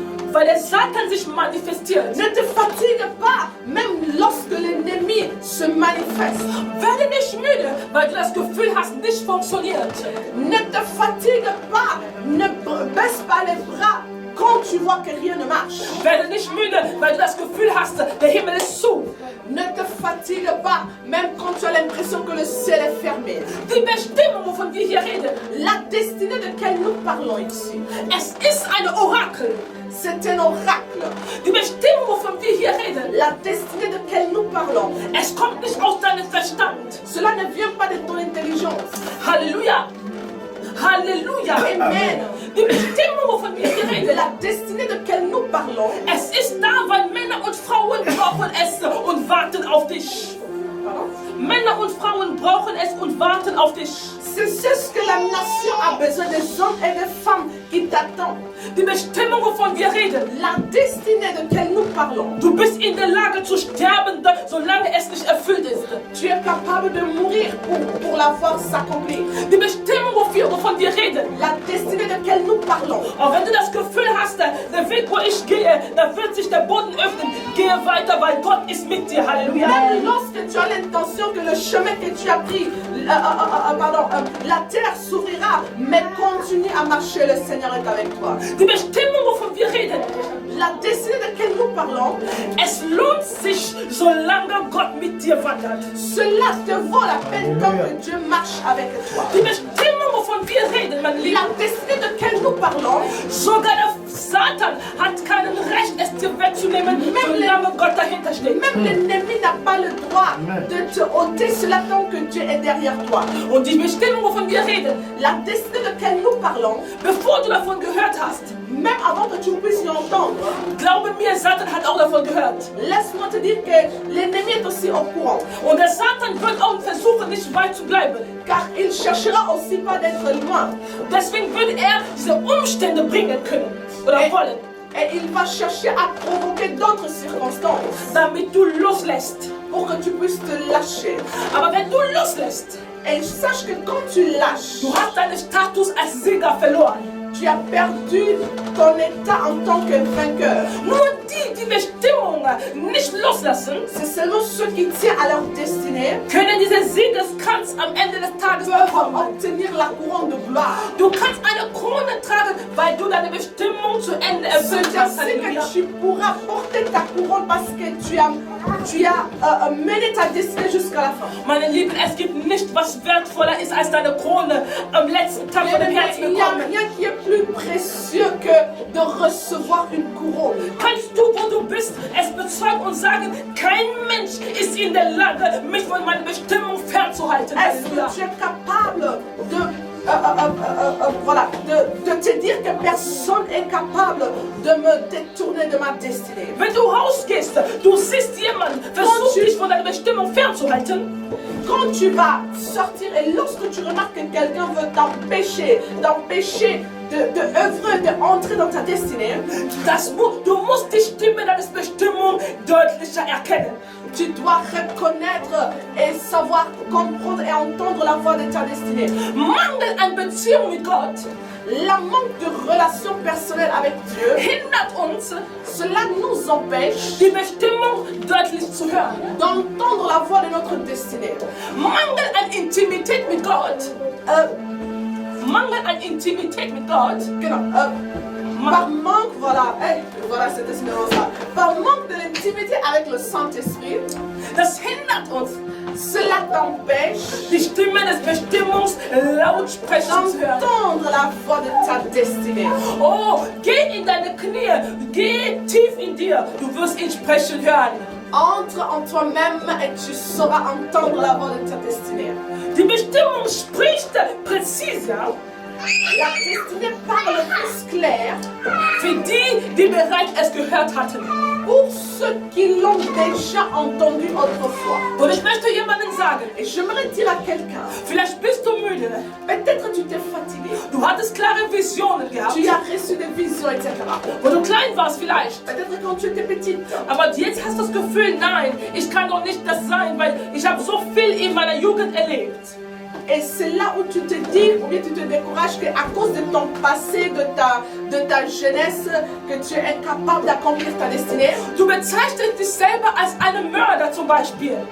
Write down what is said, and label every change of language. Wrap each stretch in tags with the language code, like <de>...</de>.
<de>Weil der Satan sich manifestiert.</de> <fr>Ne te fatigue pas, même lorsque l'ennemi se manifeste.</fr> <de>Werde nicht müde, weil du das Gefühl hast, nicht funktioniert.</de> <fr>Ne te fatigue pas, ne baisse pas les bras quand tu vois que rien ne marche.</fr> <de>Werde nicht müde, weil du das Gefühl hast, der Himmel ist zu.</de> <fr>Ne te fatigue pas, même quand tu as l'impression que le ciel est fermé.</fr> <de>Die Bestimmung, wovon wir hier reden,</de> <fr>La destinée de laquelle nous parlons ici,</fr> <de>es ist ein Orakel.</de> <fr>c'est un oracle.</fr> <de>Die Bestimmung, wovon wir hier reden,</de> <fr>La destinée de laquelle nous parlons,</fr> <de>es kommt nicht aus deinem Verstand.</de> <fr>cela ne vient pas de ton intelligence. Halleluja. Halleluja. Amen.</fr> <de>Die Bestimmung, wovon wir hier reden,</de> <fr>La destinée de laquelle nous parlons,</fr> <de>es ist da, weil Männer und Frauen brauchen es und warten auf dich. Männer und Frauen brauchen es und warten auf dich.</de> <fr>C'est ce que la nation a besoin, des hommes et des femmes qui t'attendent.</fr> <de>Die Bestimmung, wovon wir reden.</de> <fr>La destinée de laquelle nous parlons.</fr> <de>Du bist in der Lage zu sterben, solange es nicht erfüllt ist.</de> <fr>Tu es capable de mourir pour la voir s'accomplir.</fr> <de>Die Bestimmung, wovon wir reden.</de> <fr>La destinée de laquelle nous parlons.</fr> <de>Und wenn du das Gefühl hast, der Weg, wo ich gehe, da wird sich der Boden öffnen, gehe weiter, weil Gott ist mit dir. Halleluja.</de> <fr>Même lorsque tu as l'intention que le chemin que tu as pris, la terre s'ouvrira, mais continue à marcher, le Seigneur est avec toi.</fr> <de>Die Bestimmung, wovon wir reden.</de> <fr>La destinée de laquelle nous parlons.</fr> <de>Es lohnt sich, solange Gott mit dir wandert.</de> <fr>Cela te vaut la peine tant que Dieu marche avec toi.</fr> <de>Die Bestimmung, wovon wir reden, mein Lieber.</de> <fr>La destinée de laquelle nous parlons.</fr> <de>Sogar der Satan hat kein Recht, es dir wegzunehmen, solange Gott dahinter steht.</de> <fr>Même l'ennemi n'a pas le droit de te ôter cela tant que Dieu est derrière toi.</fr> <de>Und die Bestimmung, wovon wir reden,</de> <fr>La destinée de laquelle nous parlons,</fr> <de>bevor du davon gehört hast,</de> <fr>même avant que tu puisses y entendre,</fr> <de>glaube mir, Satan hat auch davon gehört.</de> <fr>laisse-moi te dire que l'ennemi est aussi au courant.</fr> <de>Und der Satan wird auch versuchen, nicht weit zu bleiben.</de> <fr>Car il cherchera aussi pas d'être loin.</fr> <de>Deswegen wird er diese Umstände bringen können oder wollen,</de> <fr>Et il va chercher à provoquer d'autres circonstances</fr> <de>damit du loslässt.</de> <fr>pour que tu puisses te lâcher.</fr> <de>Aber wenn du loslässt,</de> <fr>Et sache que quand tu lâches,</fr> <de>du hast deinen Status als Sieger verloren.</de> <fr>tu as perdu ton état en tant que vainqueur.</fr> <de>Nur die Bestimmung nicht loslassen,</de> <fr>C'est seulement ceux qui tiennent à leur destinée</fr> <de>können diesen Siegeskranz am Ende des Tages</de> <fr>peuvent</fr> <de>bekommen.</de> <fr>obtenir la couronne de gloire.</fr> <de>Du kannst eine Krone tragen, weil du deine Bestimmung zu Ende erfüllt</de> <fr>C'est</fr> <de>hast.</de> <fr>ainsi Halleluja. que tu pourras porter ta couronne parce que tu as mené ta destinée jusqu'à la fin.</fr> <de>Meine Lieben, es gibt nicht, was wertvoller ist als deine Krone am letzten Tag von dem Herzen</de> <fr>Il n'y a</fr> <de>bekommen.</de> <fr>rien qui est plus précieux que de recevoir une couronne.</fr> <de>Kannst du, wo du bist, es bezeugen und sagen, kein Mensch ist in der Lage, mich von meiner Bestimmung fernzuhalten.</de> <fr>Est-ce Halleluja. que tu es capable de te dire que personne n'est capable de me détourner de ma destinée?</fr> <de>Wenn du rausgehst, du siehst jemanden, versucht dich von deiner Bestimmung fernzuhalten.</de> <fr>Quand tu vas sortir et lorsque tu remarques que quelqu'un veut t'empêcher de œuvrer, d'entrer dans ta destinée,</fr> <de>Du musst die Stimme deiner Bestimmung deutlicher erkennen.</de> <fr>tu dois reconnaître et savoir comprendre et entendre la voix de ta destinée.</fr> <de>Mangel an Beziehung mit Gott</de> <fr>La manque de relation personnelle avec Dieu,</fr> <de>hindert uns,</de> <fr>cela nous empêche</fr> <de>die Bestimmung deutlich zu hören.</de> <fr>d'entendre la voix de notre destinée.</fr> <de>Mangel an Intimität mit Gott. Mangel an Intimität mit Gott.</de> <fr>Genau, par manque, voilà cette espérance-là. Par manque de l'intimité avec le Saint-Esprit,</fr> <de>Das hindert uns,</de> <fr>cela t'empêche</fr> <de>die Stimme des Bestimmungs laut sprechen zu hören.</de> <fr>d'entendre la voix de ta destinée.</fr> <de>Oh, geh in deine Knie, geh tief in dir, du wirst ihn sprechen hören.</de> <fr>Entre en toi-même et tu sauras entendre la voix de ta destinée.</fr> <de>Die Bestimmung spricht präziser</de> <fr>La destinée parle plus clair</fr> <de>für die bereits es gehört hatten.</de> <fr>pour ceux qui l'ont déjà entendu autrefois.</fr> <de>Und ich möchte jemandem sagen,</de> <fr>Et j'aimerais dire à quelqu'un,</fr> <de>vielleicht bist du müde,</de> <fr>peut-être tu t'es fatigué,</fr> <de>du hattest klare Visionen gehabt,</de> <fr>tu as reçu des visions, etc.</fr> <de>wo du klein warst vielleicht.</de> <fr>Peut-être quand tu étais petite,</fr> <de>Aber jetzt hast du das Gefühl, nein, ich kann doch nicht das sein, weil ich habe so viel in meiner Jugend erlebt.</de> <fr>et c'est là où tu te dis, ou bien tu te décourages qu'à cause de ton passé, de ta jeunesse, que tu es incapable d'accomplir ta destinée.</fr> <de>Du bezeichnest dich selber als einen Mörder zum Beispiel.</de>